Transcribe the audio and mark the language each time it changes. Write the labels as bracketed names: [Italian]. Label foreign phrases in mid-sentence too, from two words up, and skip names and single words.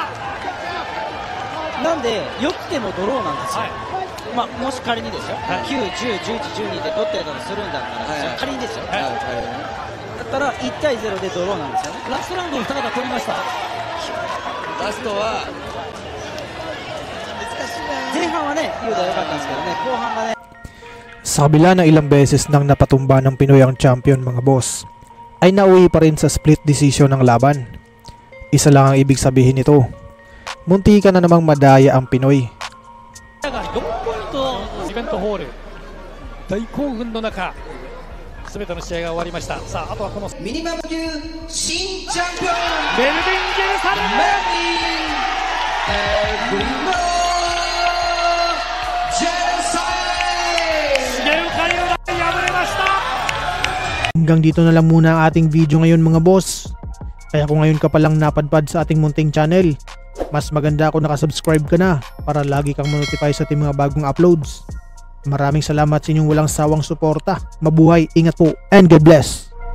[Japanese] なんでよくてもドローなんですよ、もし仮にですよ、9、10、11、12で取ってたとするんだったら、仮にですよ、だったら1対0でドローなんですよね。ラストラウンドを2方取りました。ラストは前半はね、雄大良かったんですけどね、後半がね。 [Filipino] Sa kabila ng ilang beses nang napatumba ng Pinoy ang champion mga boss, ay nauwi pa rin sa split decision ng laban. Isa lang ang ibig sabihin nito, munti ka na namang madaya ang Pinoy. [Japanese] 4 ポイントイベントホール、大興奮の中全ての試合が終わりました。さあ、あとはこのミニマム級新チャンピオンベルディン・ジェルサレム重岡雄大敗れました。 [Filipino] Hanggang dito na lang muna ang ating video ngayon mga boss. Kaya kung ngayon ka palang napadpad sa ating munting channel, mas maganda kung nakasubscribe ka na para lagi kang ma-notify sa ating mga bagong uploads. Maraming salamat sa inyong walang sawang suporta. Mabuhay, ingat po, [English] and God bless!